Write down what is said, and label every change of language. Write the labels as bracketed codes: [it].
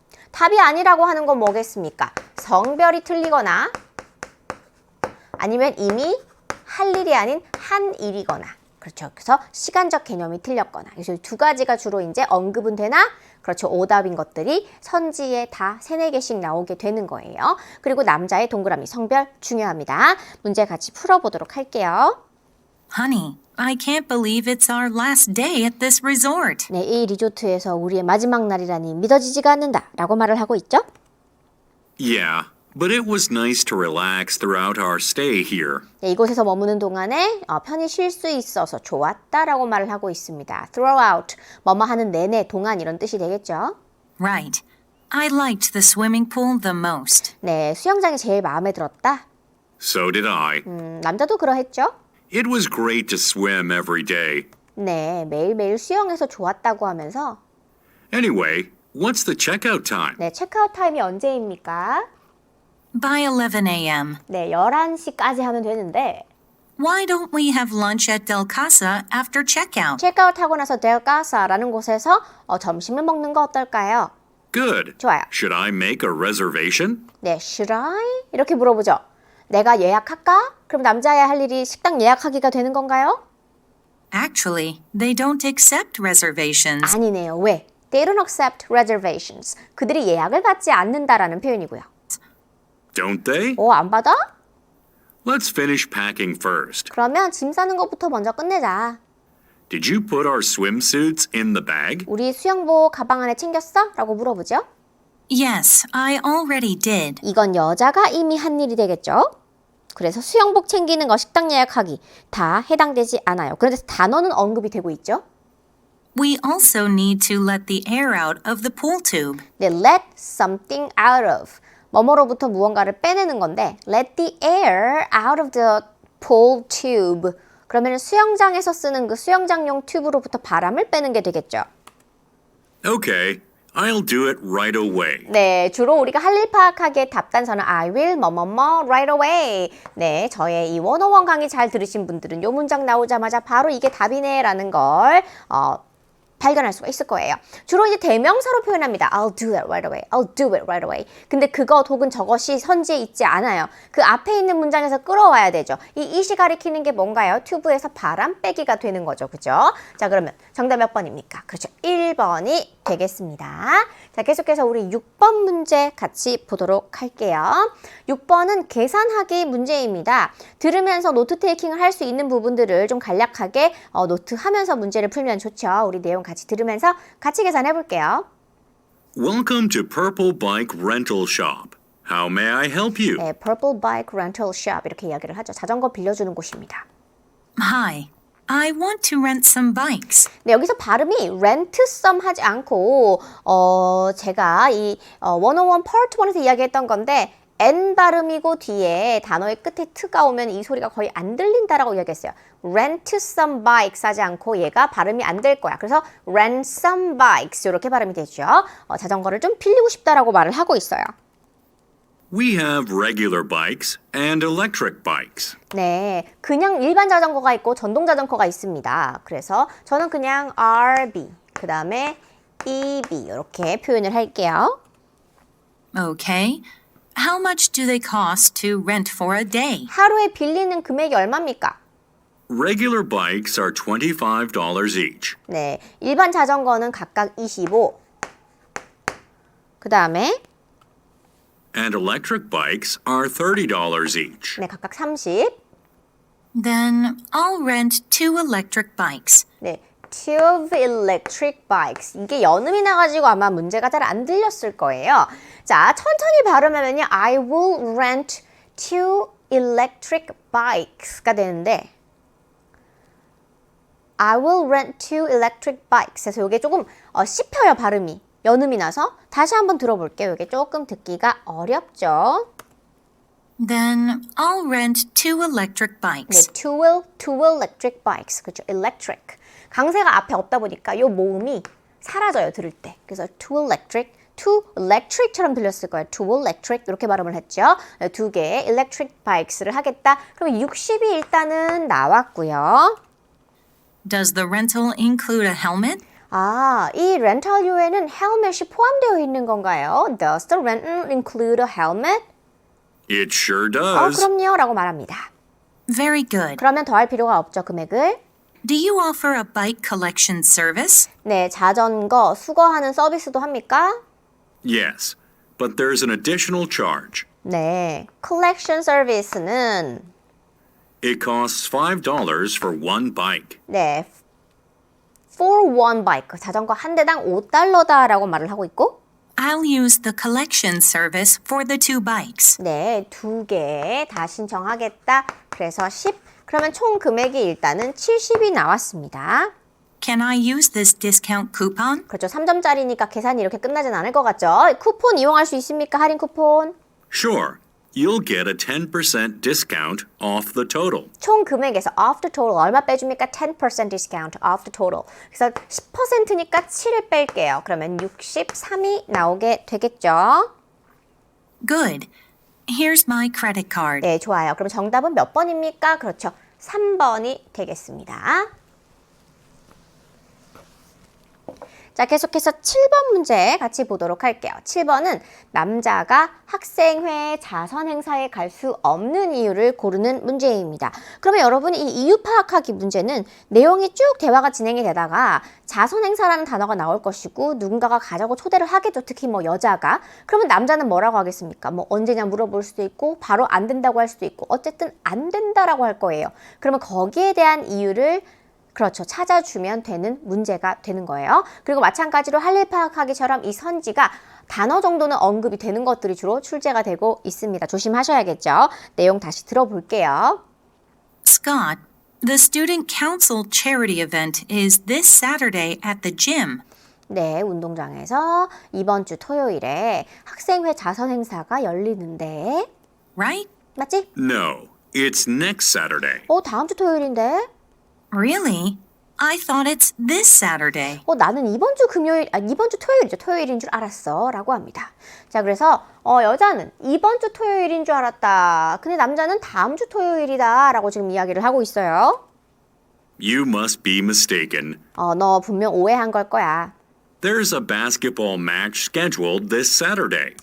[ko] 답이 아니라고 하는 건 뭐겠습니까? 성별이 틀리거나 아니면 이미 할 일이 아닌 한 일이거나 그렇죠. 그래서 시간적 개념이 틀렸거나 그래서 2가지가 주로 이제 언급은 되나 그렇죠. 오답인 것들이 선지에 다 3-4개씩 나오게 되는 거예요. 그리고 남자의 동그라미 성별 중요합니다. 문제 같이 풀어보도록 할게요. [en] Honey, I can't believe it's our last day at this resort. [ko] 네, 이 리조트에서 우리의 마지막 날이라니 믿어지지가 않는다 라고 말을 하고 있죠. [en] Yeah, but it was nice to relax throughout our stay here. [ko] 네, 이곳에서 머무는 동안에 편히 쉴 수 있어서 좋았다라고 말을 하고 있습니다. throughout, 뭐뭐 하는 내내, 동안 이런 뜻이 되겠죠. [en] Right. I liked the swimming pool the most. [ko] 네, 수영장이 제일 마음에 들었다. [en] So did I. [ko] 남자도 그러했죠. [en] It was great to swim every day. [ko] 네, 매일매일 수영해서 좋았다고 하면서 [en] Anyway, what's the checkout time? [ko] 네, 체크아웃 타임이 언제입니까? [en] By 11 a.m. [ko] 네, 11시까지 하면 되는데 [en] Why don't we have lunch at Del Casa after checkout? [ko] 체크아웃 하고 나서 델가사라는 곳에서 점심을 먹는 거 어떨까요? [en] Good. [ko] 좋아요. [en] Should I make a reservation? [ko] 네, [en] should I? [ko] 이렇게 물어보죠. 내가 예약할까? 그럼 남자야 할 일이 식당 예약하기가 되는 건가요? [en] Actually, they don't accept reservations. [ko] 아니네요. 왜? [en] They don't accept reservations. [ko] 그들이 예약을 받지 않는다라는 표현이고요. [en] Don't they? [ko] 안 받아? [en] Let's finish packing first. [ko] 그러면 짐 싸는 것부터 먼저 끝내자. [en] Did you put our swimsuits in the bag? [ko] 우리 수영복 가방 안에 챙겼어? 라고 물어보죠. [en] Yes, I already did. [ko] 이건 여자가 이미 한 일이 되겠죠. 그래서 수영복 챙기는 거, 식당 예약하기 다 해당되지 않아요. 그런데 단어는 언급이 되고 있죠. [en] We also need to let the air out of the pool tube. [ko] 네, [en] let something out of [ko] 뭐뭐로부터 무언가를 빼내는 건데 [en] let the air out of the pool tube [ko] 그러면 수영장에서 쓰는 그 수영장용 튜브로부터 바람을 빼는 게 되겠죠. [en] Okay, I'll do it right away. [ko] 네, 주로 우리가 할 일 파악하기에 답단서는 [en] I will [ko] 뭐뭐뭐 [en] right away. [ko] 네, 저의 이 101 강의 잘 들으신 분들은 이 문장 나오자마자 바로 이게 답이네 라는 걸 발견할 수가 있을 거예요. 주로 이제 대명사로 표현합니다. [en] I'll do that right away. I'll do it right away. [ko] 근데 그것 혹은 저것이 선지에 있지 않아요. 그 앞에 있는 문장에서 끌어와야 되죠. 이 it이 가리키는 게 뭔가요? 튜브에서 바람 빼기가 되는 거죠. 그죠? 자, 그러면 정답 몇 번입니까? 그렇죠. 1번이 되겠습니다. 자, 계속해서 우리 6번 문제 같이 보도록 할게요. 6번은 계산하기 문제입니다. 들으면서 노트 테이킹을 할 수 있는 부분들을 좀 간략하게 노트하면서 문제를 풀면 좋죠. 우리 내용 같이 들으면서 같이 계산해 볼게요. [en] Welcome to Purple Bike Rental Shop. How may I help you? [ko] 네, Purple Bike Rental Shop 이렇게 이야기를 하죠. 자전거 빌려주는 곳입니다. [en] Hi, I want to rent some bikes. [ko] 네, 여기서 발음이 [en] rent some [ko] 하지 않고 제가 이 101 Part 1에서 이야기했던 건데 N 발음이고 뒤에 단어의 끝에 트가 오면 이 소리가 거의 안 들린다라고 이야기했어요. [en] rent some bikes [ko] 하지 않고 얘가 발음이 안 될 거야. 그래서 [en] rent some bikes [ko] 이렇게 발음이 되죠. 자전거를 좀 빌리고 싶다라고 말을 하고 있어요. [en] We have regular bikes and electric bikes. [ko] 네, 그냥 일반 자전거가 있고 전동 자전거가 있습니다. 그래서 저는 그냥 RB, 그 다음에 EB 이렇게 표현을 할게요. [en] Okay. How much do they cost to rent for a day? [ko] 하루에 빌리는 금액이 얼마입니까? [en] Regular bikes are $25 each. [ko] 네, 일반 자전거는 각각 25. 그 다음에 [en] And electric bikes are $30 each. [ko] 네, 각각 30. [en] Then I'll rent 2 electric bikes. 네, two electric bikes. [ko] 이게 연음이 나가지고 아마 문제가 잘 안 들렸을 거예요. 자, 천천히 발음하면요. [en] I will rent 2 electric bikes가 되는데 I will rent 2 electric bikes. [ko] 그래서 이게 조금 씹혀요, 발음이. 연음이 나서 다시 한번 들어볼게요. 이게 조금 듣기가 어렵죠. [en] Then I'll rent 2 electric [ko] 네, [en] bikes. two electric bikes. [ko] 그렇죠. [en] electric. [ko] 강세가 앞에 없다 보니까 요 모음이 사라져요, 들을 때. 그래서 [en] two electric [ko] 처럼 들렸을 거예요. [en] two electric [ko] 이렇게 발음을 했죠. 두 개의 [en] electric bikes [ko] 를 하겠다. 그럼 60이 일단은 나왔고요. [en] Does the rental include a helmet? [ko] 아, 이 렌탈료에는 헬멧이 포함되어 있는 건가요? [en] Does the rental include a helmet? It sure does. [ko] 그럼요 라고 말합니다. [en] Very good. [ko] 그러면 더할 필요가 없죠, 금액을. [en] Do you offer a bike collection service? [ko] 네, 자전거 수거하는 서비스도 합니까? [en] Yes, but there's an additional charge. [ko] 네, collection service는 [en] It costs $5 for one bike. [ko] 네, [en] for one bike, [ko] 자전거 한 대당 $5다라고 말을 하고 있고 [en] I'll use the collection service for the 2 bikes. [ko] 네, 2개 다 신청하겠다. 그래서 10. 그러면 총 금액이 일단은 70이 나왔습니다. [en] Can I use this discount coupon? [ko] 그렇죠. 3점짜리니까 계산이 이렇게 끝나진 않을 것 같죠. 쿠폰 이용할 수 있습니까? 할인 쿠폰. [en] Sure, you'll get a 10% discount off the total. [ko] 총 금액에서 [en] off the total [ko] 얼마 빼줍니까? [en] 10% discount off the total. [ko] 그래서 10%니까 7을 뺄게요. 그러면 63이 나오게 되겠죠. [en] Good. Here's my credit card. [ko] 네, 좋아요. 그럼 정답은 몇 번입니까? 그렇죠. 3번이 되겠습니다. 자, 계속해서 7번 문제 같이 보도록 할게요. 7번은 남자가 학생회 자선 행사에 갈 수 없는 이유를 고르는 문제입니다. 그러면 여러분 이 이유 파악하기 문제는 내용이 쭉 대화가 진행이 되다가 자선 행사라는 단어가 나올 것이고 누군가가 가자고 초대를 하겠죠. 특히 뭐 여자가. 그러면 남자는 뭐라고 하겠습니까? 뭐 언제냐 물어볼 수도 있고 바로 안 된다고 할 수도 있고 어쨌든 안 된다라고 할 거예요. 그러면 거기에 대한 이유를 그렇죠. 찾아주면 되는 문제가 되는 거예요. 그리고 마찬가지로 할 일 파악하기처럼 이 선지가 단어 정도는 언급이 되는 것들이 주로 출제가 되고 있습니다. 조심하셔야겠죠. 내용 다시 들어볼게요. [en] Scott, the student council charity event is this Saturday at the gym. [ko] 네, 운동장에서 이번 주 토요일에 학생회 자선 행사가 열리는데 [en] Right? [ko] 맞지? [en] No, it's next Saturday. [ko] 다음 주 토요일인데? [en] Really? I thought it's this Saturday. [ko] 나는 이번 주 토요일이죠. 토요일인 줄 알았어. 라고 합니다. 자, 그래서, 여자는 이번 주 토요일인 줄 알았다. 근데 남자는 다음 주 토요일이다. 라고 지금 이야기를 하고 있어요. [en] You must be mistaken. [ko] 너 분명 오해한 걸 거야. [en] There's a basketball match scheduled this Saturday.